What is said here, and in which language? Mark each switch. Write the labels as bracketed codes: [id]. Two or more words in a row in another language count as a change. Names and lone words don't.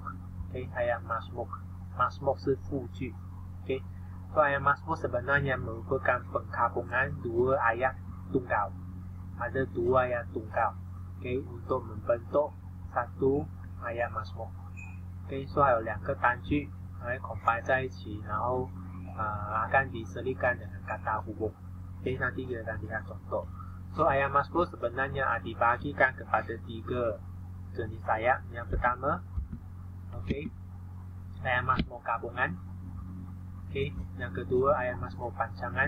[ms] Ayat masmuk. Masmuk [zh] 是复句. [ms] So ayat masmuk sebenarnya merupakan penggabungan dua ayat tunggal. Ada dua ayat tunggal. Untuk membentuk satu ayat masmuk. [zh] So 还有两个单句combine 在一起，然后 [ms] akan diselipkan dengan kata hubung. Nanti kita akan lihat contoh. So ayat masmuk sebenarnya dibagikan kepada tiga jenis ayat. Yang pertama, ayat masmuk gabungan. Yang kedua ayat masmuk panjangan.